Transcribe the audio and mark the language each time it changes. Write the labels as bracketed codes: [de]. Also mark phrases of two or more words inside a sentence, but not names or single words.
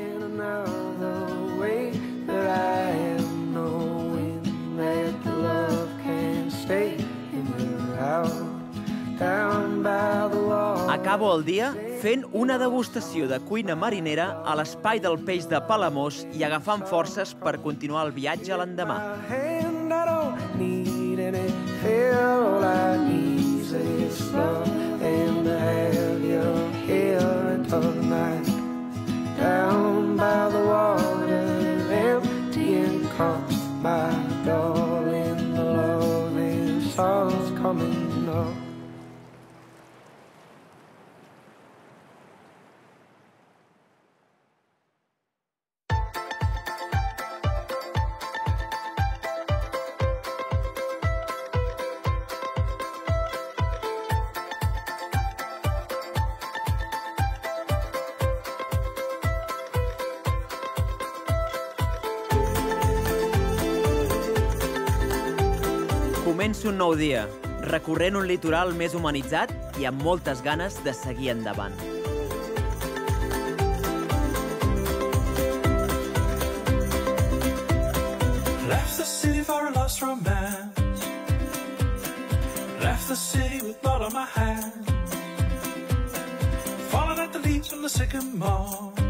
[ca] Acabo el dia fent una degustació de cuina marinera a l'espai del peix de Palamós i agafant forces per continuar el viatge l'endemà. [en] Down by the water, empty and calm, my darling, the loving sun's coming up. [ca] Començo un nou dia, recorrent un litoral més humanitzat i amb moltes ganes de seguir endavant. [en] Left the city for a lost romance. Left the city with blood on my hands. Falling at the leaves from the sycamore.